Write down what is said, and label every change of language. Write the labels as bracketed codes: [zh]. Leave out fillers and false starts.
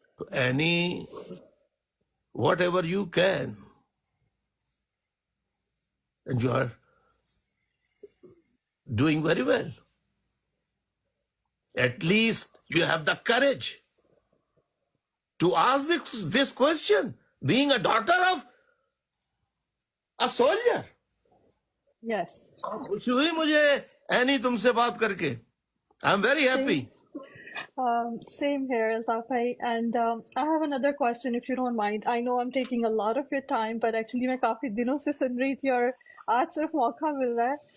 [en] Any, whatever you can, and you are doing very well. At least you have the courage to ask this question, being a daughter of a soldier. Yes. [ur] خوشی ہوئی مجھے any تم سے بات کر کے. [en] I am very happy. Same here, Altaf bhai. And I have another question, if you don't mind. I know I'm taking a lot of your time, but actually [ur] میں کافی دنوں سے سن رہی تھی اور آج صرف موقع مل رہا ہے.